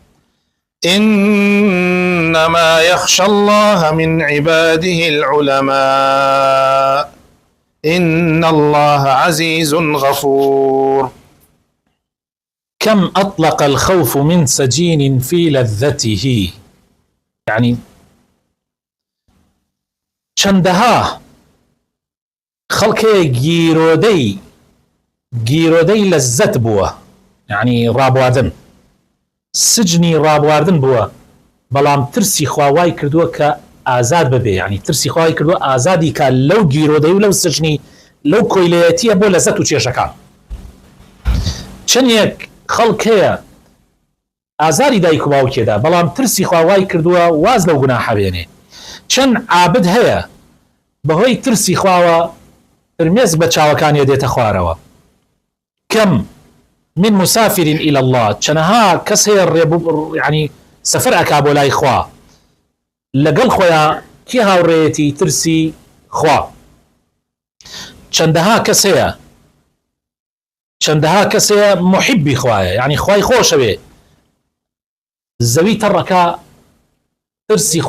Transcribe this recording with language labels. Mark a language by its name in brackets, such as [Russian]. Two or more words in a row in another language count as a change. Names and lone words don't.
[Arabic] إنما يخشى الله من عباده العلماء، إن الله عزيز غفور. كم أطلق الخوف من سجين في لذته، [Central Kurdish] يعني چەندەها خەڵکێ گیرۆدەی لەزەت بووە، يعني ڕابواردن، سجنی ڕابواردن بووە، بەڵام ترسی خواوای کردووە کە ئازاد ببێ، يعني ترسی خواوای کردووە ئازادی کە لەو گیرۆدەی و لەو سجنی لەو کۆیلەتیە بۆ لەزەت و کێشەکان. چەندێک خەڵک هەیە ئازاری دایک و باوکێدا، بەڵام ترسی خواوای کردووە واز لەو گوناحە بێنێ. چەند عابد هەیە بەهۆی ترسی خواوە فرمێز بە چاوەکانی دێتە خوارەوە. [Arabic] کەم من مسافر إلى الله، [Central Kurdish] چەنەها کەس هەیە يعني سەفەر ئەکا بۆ لای خوا، لەگەڵ خۆیان کی هاوڕێیەتی ترسی خوا. چەندەها کەس هەیە محبی خوایە، يعني خوای خۆشەوێ، زەوی تەڕەکە ترسی خوا